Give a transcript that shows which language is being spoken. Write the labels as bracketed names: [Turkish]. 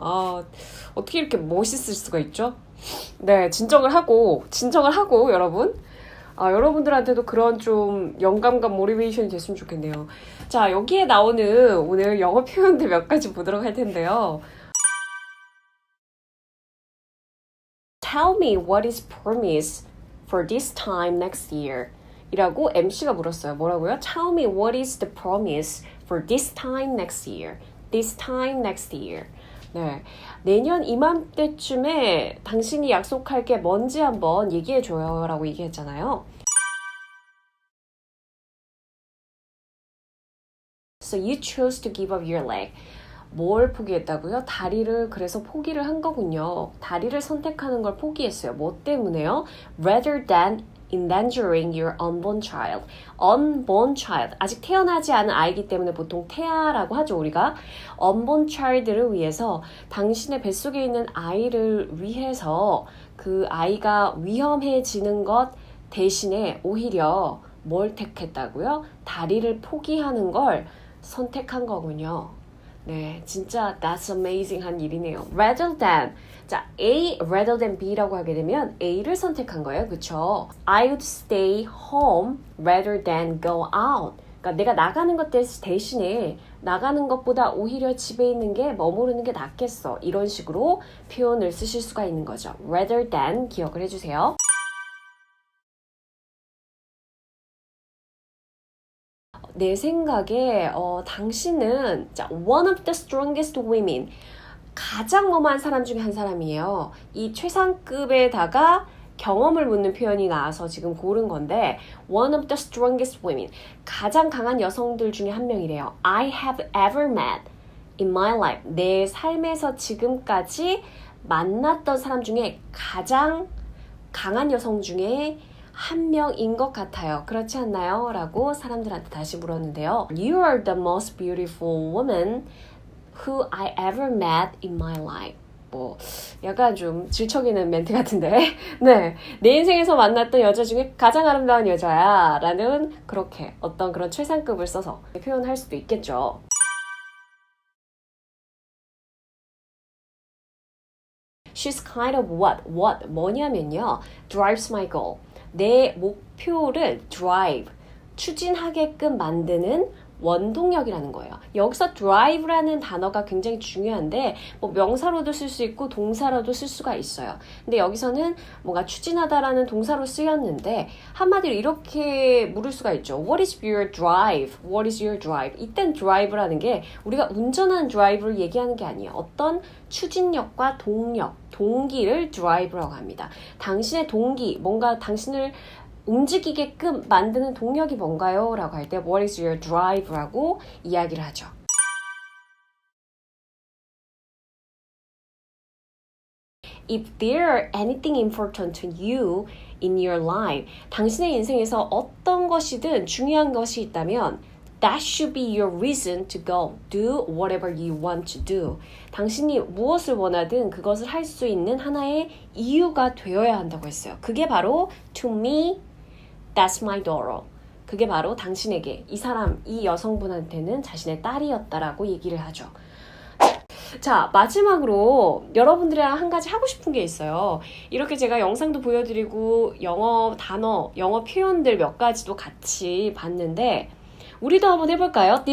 [Korean] 아, 어떻게 이렇게 멋있을 수가 있죠? 네, 진정을 하고 여러분. 여러분들한테도 그런 좀 영감과 모티베이션이 됐으면 좋겠네요. 자, 여기에 나오는 오늘 영어 표현들 몇 가지 보도록 할 텐데요. [English] Tell me what is promise for this time next year. [Korean] 이라고 MC가 물었어요. 뭐라고요? [English] Tell me what is the promise for this time next year. This time next year. [Korean] 네, 내년 이맘때쯤에 당신이 약속할 게 뭔지 한번 얘기해줘요 라고 얘기했잖아요. [English] So you chose to give up your leg. [Korean] 뭘 포기했다고요? 다리를 그래서 포기를 한 거군요. 다리를 선택하는 걸 포기했어요. 뭐 때문에요? [English] Rather than endangering your unborn child. unborn child. [Korean] 아직 태어나지 않은 아이기 때문에 보통 태아라고 하죠, 우리가. unborn child를 위해서 당신의 뱃속에 있는 아이를 위해서 그 아이가 위험해지는 것 대신에 오히려 뭘 택했다고요? 다리를 포기하는 걸 선택한 거군요. 네, 진짜 [English] that's amazing [Korean] 한 일이네요. Rather than, 자, A rather than B라고 하게 되면 A를 선택한 거예요, 그쵸? [English] I would stay home rather than go out. [Korean] 그러니까 내가 나가는 것 대신에 나가는 것보다 오히려 집에 있는 게 머무르는 게 낫겠어. 이런 식으로 표현을 쓰실 수가 있는 거죠. Rather than 기억을 해주세요. 내 생각에 당신은 자, [English] one of the strongest women [Korean] 가장 뭐뭐한 사람 중에 한 사람이에요. 이 최상급에다가 경험을 묻는 표현이 나와서 지금 고른 건데 [English] one of the strongest women [Korean] 가장 강한 여성들 중에 한 명이래요. [English] I have ever met in my life [Korean] 내 삶에서 지금까지 만났던 사람 중에 가장 강한 여성 중에 한 명인 것 같아요. 그렇지 않나요? 라고 사람들한테 다시 물었는데요. [English] You are the most beautiful woman who I ever met in my life. [Korean] 뭐 약간 좀 질척이는 멘트 같은데 네, 내 인생에서 만났던 여자 중에 가장 아름다운 여자야 라는 그렇게 어떤 그런 최상급을 써서 표현할 수도 있겠죠. [English] She's kind of what [Korean] 뭐냐면요. [English] drives my goal. [Korean] 내 목표를 [English] drive, [Korean] 추진하게끔 만드는 원동력이라는 거예요. 여기서 drive라는 단어가 굉장히 중요한데 뭐 명사로도 쓸 수 있고 동사로도 쓸 수가 있어요. 근데 여기서는 뭔가 추진하다라는 동사로 쓰였는데 한마디로 이렇게 물을 수가 있죠. [English] What is your drive? What is your drive? [Korean] 이땐 drive라는 게 우리가 운전하는 drive를 얘기하는 게 아니에요. 어떤 추진력과 동력, 동기를 drive라고 합니다. 당신의 동기, 뭔가 당신을 움직이게끔 만드는 동력이 뭔가요? 라고 할 때 [English] What is your drive? [Korean] 라고 이야기를 하죠. [English] If there anything important to you in your life, [Korean] 당신의 인생에서 어떤 것이든 중요한 것이 있다면 [English] That should be your reason to go. Do whatever you want to do. [Korean] 당신이 무엇을 원하든 그것을 할 수 있는 하나의 이유가 되어야 한다고 했어요. 그게 바로 [English] to me, that's my daughter. [Korean] 그게 바로 당신에게, 이 사람, 이 여성분한테는 자신의 딸이었다라고 얘기를 하죠. 자, 마지막으로 여러분들이랑 한 가지 하고 싶은 게 있어요. 이렇게 제가 영상도 보여드리고 영어 단어, 영어 표현들 몇 가지도 같이 봤는데 우리도 한번 해볼까요?